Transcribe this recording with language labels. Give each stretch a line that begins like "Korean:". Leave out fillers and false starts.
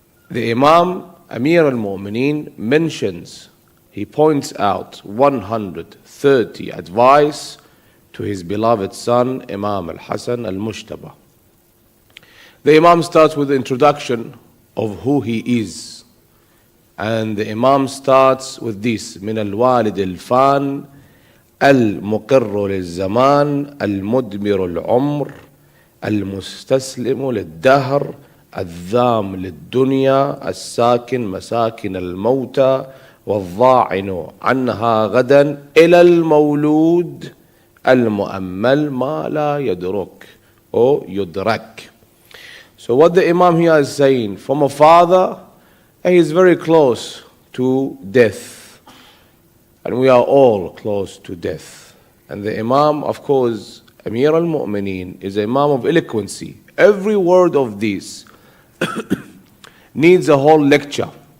English: The Imam Amir al-Mu'mineen mentions, he points out 130 advice to his beloved son Imam al-Hasan al-Mujtaba. The Imam starts with the introduction of who he is, And the Imam starts with this:
Arabic: من الوالد الفان المقر للزمان المدمر العمر المستسلم للدهر الذام للدنيا الساكن مساكن الموتى والضاعن عنها غدا إلى المولود المؤمل ما لا يدرك or يدرك.
English: So what the Imam here is saying, from a father, he is very close to death. And we are all close to death. And the Imam, of course, Amir al-Mu'mineen, is an Imam of eloquency. Every word of this needs a whole lecture.